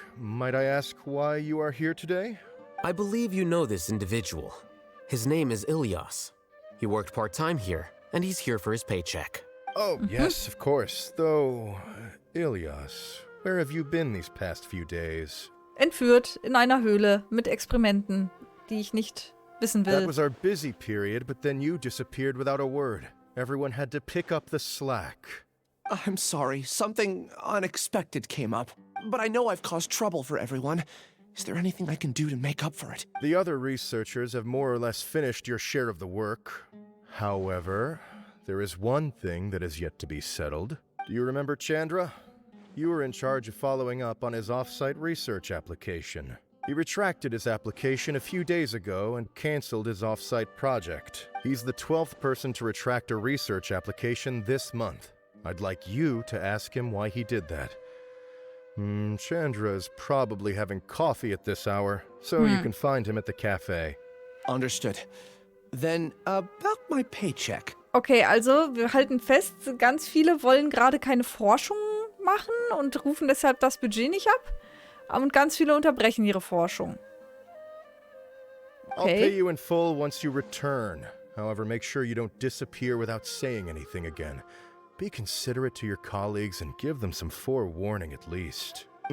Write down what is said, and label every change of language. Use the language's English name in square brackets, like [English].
[English] Might I ask why you are here today? I believe you know this individual. His name is Ilyas. He worked part-time here, and he's here for his paycheck. Oh, yes, of course. Though, Ilyas, where have you been these past few days? [German] Entführt in einer Höhle mit Experimenten, die ich nicht wissen will. [English] That was our busy period, but then you disappeared without a word. Everyone had to pick up the slack. I'm sorry, something unexpected came up. But I know I've caused trouble for everyone. Is there anything I can do to make up for it? The other researchers have more or less finished your share of the work. However, there is one thing that is yet to be settled. Do you remember Chandra? You were in charge of following up on his off-site research application. He retracted his application a few days ago and canceled his off-site project. He's the 12th person to retract a research application this month. I'd like you to ask him why he did that. Chandra is probably having coffee at this hour, so you can find him at the cafe. Understood. Then, about my paycheck. [German] Okay, also wir halten fest, ganz viele wollen gerade keine Forschung machen und rufen deshalb das Budget nicht ab. Und ganz viele unterbrechen ihre Forschung. [English] I'll pay you in full once you return. However, make sure you don't disappear without saying anything again. Be considerate to your colleagues and give them some forewarning at least.